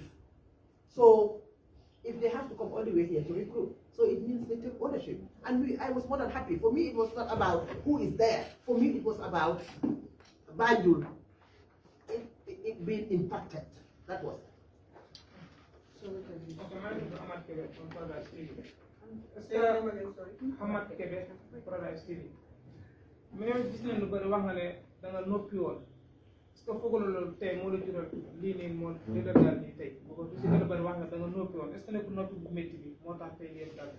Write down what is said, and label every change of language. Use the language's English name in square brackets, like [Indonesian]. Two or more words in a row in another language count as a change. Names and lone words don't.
[English] So if they have to come all the way here to recruit, so it means they take ownership. And I was more than happy. For me, it was not about who is there. For me, it was about Banjul. It being impacted. That was it. So we can do [Wolof] mais gis nañ lu bëri wax nga ne da nga noppi woon [French] est-ce que [Wolof] foog na loolu tey moo la jural lii nii moo li la daal nii tey boo ko si gën a bëri wax nga da nga noppi woon [French] est-ce que [Wolof] nekk noppi bu métti bi moo tax tey ngeen daal.